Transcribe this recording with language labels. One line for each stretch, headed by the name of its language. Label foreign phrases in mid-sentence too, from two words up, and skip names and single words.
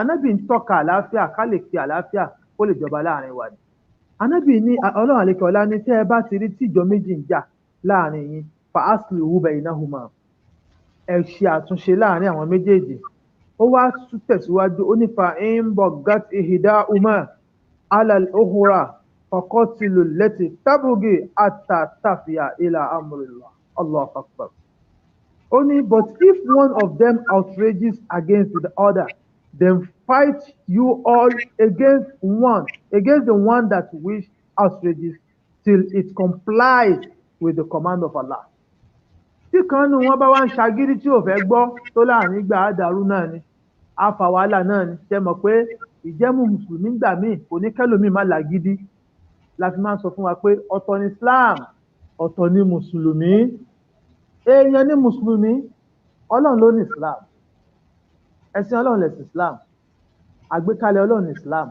Yoruba: Ànábì ń tọ́ka àlàáfíà, ká lè fi àlàáfíà kó lè jọba láàrin wa ni. Ànábì ní Ọlọ́run àlekè ọlá ní tẹ́ ẹ bá ti rí tíjọ méjì ń jà láàrin yín,
Arabic: فأصلحوا بينهما,
Yoruba: ẹ ṣe àtúnṣe láàrin àwọn méjèèjì. Ó wá tẹ̀síwájú, ó ní
Arabic: فإن بغت إحداهما على الأخرى فقاتلوا التي تبغي حتى تفيء إلى أمر الله. الله أكبر.
English: Only, but if one of them outrages against the other, then fight you all against the one that which outrages, till it complies with the command of Allah.
Yoruba: Tí kan nínú wọn bá wá ń ṣagídí tí ò fẹ́ gbọ́, tó láàrin gbà á dàrú náà ni, á fa wàhálà náà ni. Ṣé mọ̀ pé ìjẹ́mú mùsùlùmí gbà míì kò ní kẹ́lòmíì má làgídí. La fi máa ń sọ fún wa pé ọ̀tọ̀ ni Islam, ọ̀tọ̀ ni mùsùlùmí. Èèyàn ní mùsùlùmí, Ọlọ́run ló ní Islam, ẹ̀sìn Ọlọ́run lẹ̀sìn Islam, àgbékalẹ̀ Ọlọ́run ní Islam.